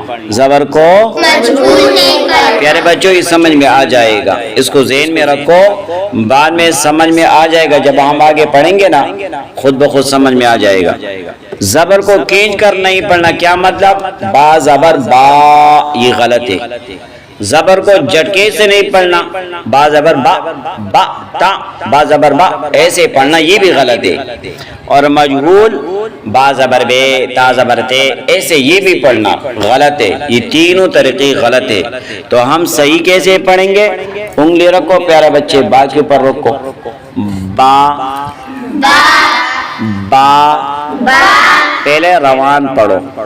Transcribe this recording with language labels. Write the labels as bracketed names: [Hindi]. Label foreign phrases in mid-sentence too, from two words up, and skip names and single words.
[Urdu] زبر کو پیارے بچوں یہ سمجھ میں آ جائے گا. اس کو ذہن میں رکھو. بعد میں سمجھ میں آ جائے گا. جب ہم آگے پڑھیں گے نا خود بخود سمجھ میں آ جائے گا. زبر کو کھینچ کر نہیں پڑھنا کیا مطلب؟ با زبر با یہ غلط ہے. زبر کو جھٹکے سے نہیں پڑھنا. با زبر با، با تا، با زبر با ایسے پڑھنا یہ بھی غلط ہے. اور مجہول با زبر بے تا زبر تے ایسے یہ بھی پڑھنا غلط ہے. یہ تینوں طریقے غلط ہے. تو ہم صحیح کیسے پڑھیں گے؟ انگلی رکھو پیارے بچے با کے اوپر رکھو. با با پہلے روان پڑھو.